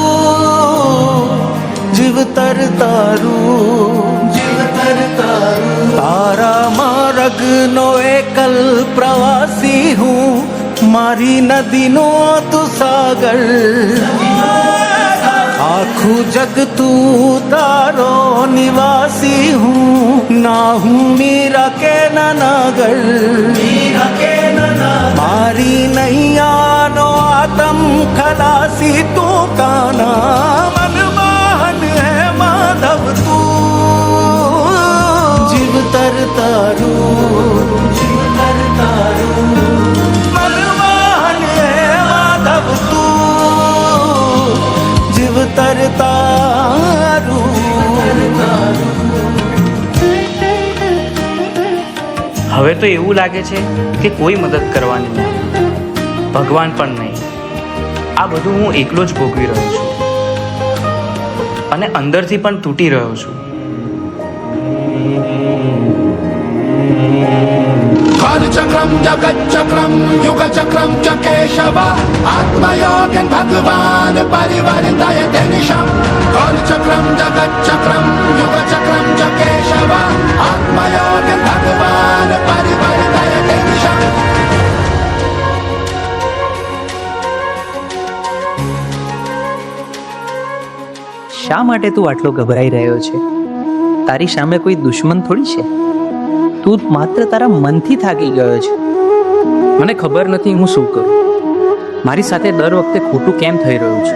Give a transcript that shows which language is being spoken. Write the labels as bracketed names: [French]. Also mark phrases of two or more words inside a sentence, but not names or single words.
[Gujarati] જીવ તર તારુ, જીવ તર તારુ. તારા માર્ગ નો એકલ પ્રવાસી હું, મારી નદી નો તું સાગર. આખું જગ તું તારો નિવાસી હું, ના હું મીરા કે નાગર. મારી નૈયા નો આત્મ ખલાસી તું કાના, મનમોહન હે માધવ તું, જીવ તર તારુ, જીવ તર તારુ, મનમોહન હે માધવ તું, જીવ તર તારુ. હવે તો એવું લાગે છે કે કોઈ મદદ કરવાની નહીં, ભગવાન પણ નહીં. આ બધું હું એકલો જ ભોગવી રહ્યો છું અને અંદરથી પણ તૂટી રહ્યો છું. [Sanskrit] कालचक्रम जगच्चक्रम युगचक्रम च केशव आत्मयोगन भगवान परिवर्तयते निशम. कालचक्रम जगच्चक्रम युगचक्रम च केशव आत्मयोगन भगवान परिवर्तयते निशम. [Gujarati] શા માટે તું આટલો ગભરાઈ રહ્યો છે? તારી સામે કોઈ દુશ્મન થોડી છે. તું માત્ર તારા મનથી થાકી ગયો છે. મને ખબર નથી હું શું કરું. મારી સાથે દર વખતે ખોટું કેમ થઈ રહ્યું છે?